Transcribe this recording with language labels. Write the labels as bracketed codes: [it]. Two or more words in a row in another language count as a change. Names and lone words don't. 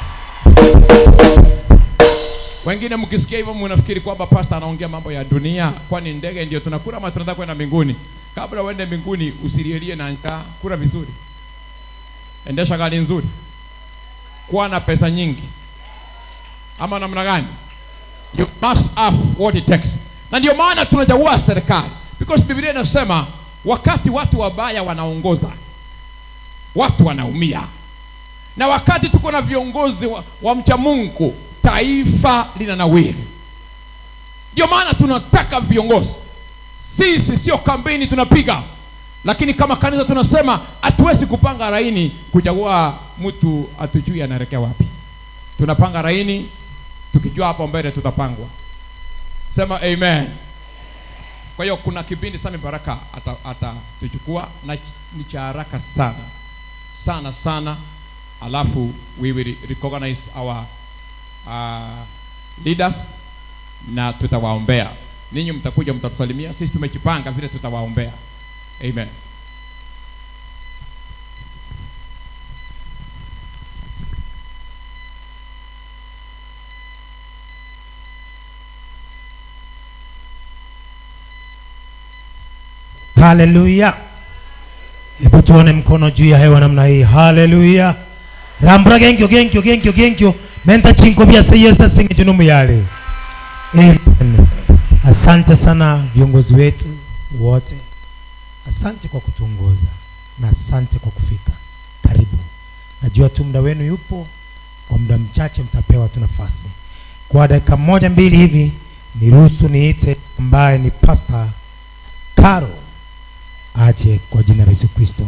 [sw] Wengine mkisikia hivyo mnafikiri kwamba pastor anaongea mambo ya dunia. Kwani ndege ndio tunakula ama tunataka kwenda mbinguni? Kabla uende mbinguni usilielie na njaa, kula vizuri. Endesha gari nzuri. Kuwa na pesa nyingi. Ama namna gani? [en] You must have what it takes. [sw] Na ndio maana tunachagua serikali. Because Biblia inasema wakati watu wabaya wanaongoza, watu wanaumia. Na wakati tuko na viongozi wa mcha Mungu, taifa linanawiri. Ndio maana tunataka viongozi. Sisi sio kampeni tunapiga. Lakini kama kanisa tunasema hatuwezi kupanga laini kuchagua mtu atujui anaelekea wapi. Tunapanga laini tukijua hapo mbele tutapangwa. Sema amen. Kwa hiyo kuna kipindi Sami Baraka atatuchukua na ni cha haraka sana. Sana. Alafu [en] we will recognize our leaders [sw] na tutawaombea. Ninyi mtakuja mtatusalimia, sisi tumejipanga vile tutawaombea. Amen. Haleluya. Hebu tuone mkono juu ya hewa namna hii. Haleluya. Rambra genkyo. Menta chinko bia seyesa singi junumu yale. Amen. Asante sana viongozi wetu wote. Asante kwa kutuongoza na asante kwa kufika. Karibu. Najua tu muda wenu yupo. Kwa muda mchache mtapewa tu nafasi. Kwa dakika 1-2 hivi niruhusu niite ambaye ni Pastor Karo aje kwa jina la Yesu Kristo.